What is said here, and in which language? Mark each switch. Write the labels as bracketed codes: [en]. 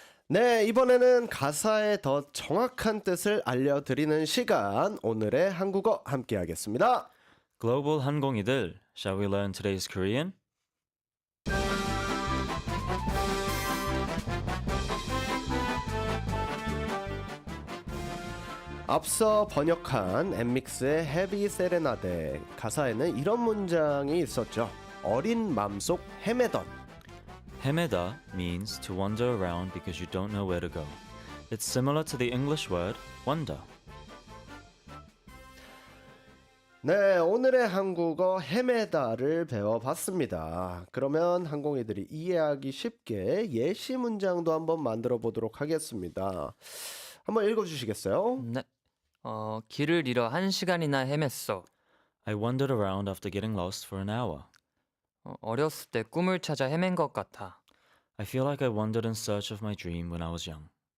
[ko] 네, 이번에는 가사의 더 정확한 뜻을 알려드리는 시간. 오늘의 한국어 함께하겠습니다. 글로벌 한공이들, [en] shall we learn today's Korean? [ko] 앞서 번역한 엠믹스의 헤비 세레나데 가사에는 이런 문장이 있었죠. 어린 맘속 헤매던. [en] 헤매다 means to wander around because you don't know where to go. It's similar to the English word wonder. [ko] 네, 오늘의 한국어 헤매다를 배워봤습니다. 그러면 항공이들이 이해하기 쉽게 예시 문장도 한번 만들어 보도록 하겠습니다. 한번 읽어주시겠어요? 네. 길을 잃어 1시간이나 헤맸어. [en] I wandered around after getting lost for an hour. [ko] 어렸을 때 꿈을 찾아 헤맨 것 같아. [en] I feel like I wandered in search of my dream when I was young.